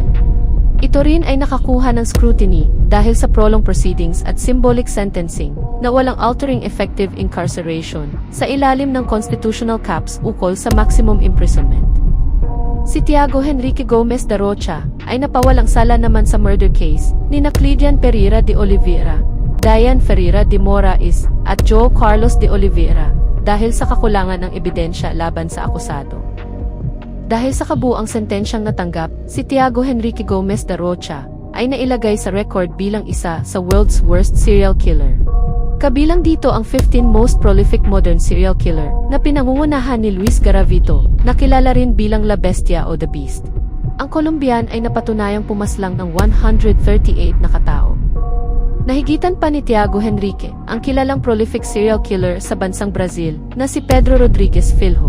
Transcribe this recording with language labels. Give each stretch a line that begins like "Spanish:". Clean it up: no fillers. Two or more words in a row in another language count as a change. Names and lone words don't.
Filipino: Ito rin ay nakakuha ng scrutiny dahil sa
English: prolonged proceedings
Filipino: at
English: symbolic sentencing
Filipino: na walang
English: altering effective incarceration
Filipino: sa ilalim ng
English: constitutional caps
Filipino: ukol sa
English: maximum imprisonment.
Filipino: Si Tiago Henrique Gomez da Rocha ay napawalang sala naman sa
English: murder case
Filipino: ni Cleidian Pereira de Oliveira, Diane Ferreira de Moraes at Joe Carlos de Oliveira dahil sa kakulangan ng ebidensya laban sa akusado. Dahil sa kabuang sentensyang natanggap, si Tiago Henrique Gomez da Rocha ay nailagay sa record bilang isa sa
English: world's worst serial killer.
Filipino: Kabilang dito ang 15
English: most prolific modern serial killer
Filipino: na pinangungunahan ni Luis Garavito, na kilala rin bilang La Bestia o The Beast. Ang Colombian ay napatunayang pumaslang ng 138 na katao. Nahigitan pa ni Tiago Henrique ang kilalang
English: prolific serial killer
Filipino: sa bansang Brazil na si Pedro Rodriguez Filho.